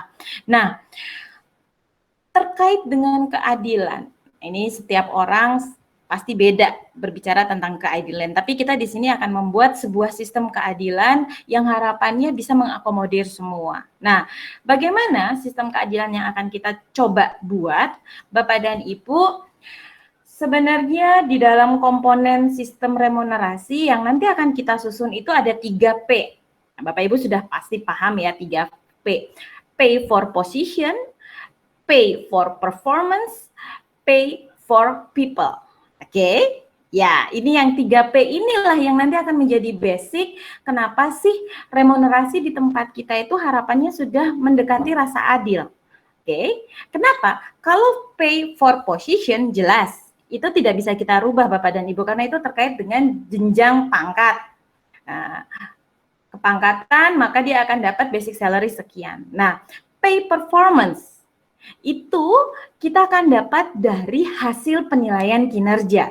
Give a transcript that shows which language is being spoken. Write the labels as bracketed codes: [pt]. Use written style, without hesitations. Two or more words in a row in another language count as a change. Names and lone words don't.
[id] Nah, terkait dengan keadilan, ini setiap orang pasti beda berbicara tentang keadilan, tapi kita di sini akan membuat sebuah sistem keadilan yang harapannya bisa mengakomodir semua. Nah, bagaimana sistem keadilan yang akan kita coba buat, Bapak dan Ibu? Sebenarnya di dalam komponen sistem remunerasi yang nanti akan kita susun itu ada 3P. Nah, Bapak Ibu sudah pasti paham ya 3P. [en] Pay for position, pay for performance, pay for people. [id] Oke, ya ini yang 3P inilah yang nanti akan menjadi basic kenapa sih remunerasi di tempat kita itu harapannya sudah mendekati rasa adil. Oke, kenapa? Kalau [en] pay for position [id] jelas, itu tidak bisa kita rubah Bapak dan Ibu karena itu terkait dengan jenjang pangkat. Nah, kepangkatan maka dia akan dapat [en] basic salary [id] sekian. Nah, [en] pay performance [id] itu kita akan dapat dari hasil penilaian kinerja.